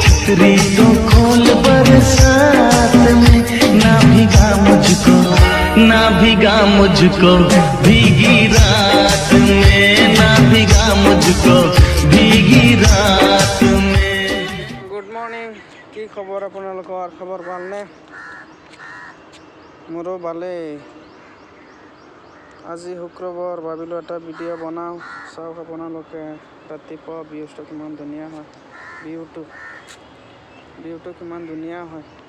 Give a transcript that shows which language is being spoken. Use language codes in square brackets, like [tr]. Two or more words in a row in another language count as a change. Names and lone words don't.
[hi] रीतों खोल बरसात में, ना भीगा मुझको, ना भीगा मुझको भीगी रात में, ना भीगा मुझको भीगी रात में। [en] good morning, [as] কি খবৰ আপোনালোকৰ? খবৰ ভালনে? মোৰো ভালেই। আজি শুক্ৰবাৰ, ভাবিলোঁ এটা ভিডিঅ' বনাওঁ। চাওক আপোনালোকে ৰাতিপুৱা ভিউজটো কিমান ধুনীয়া হয়। ভিউটো কিমান ধুনীয়া হয়।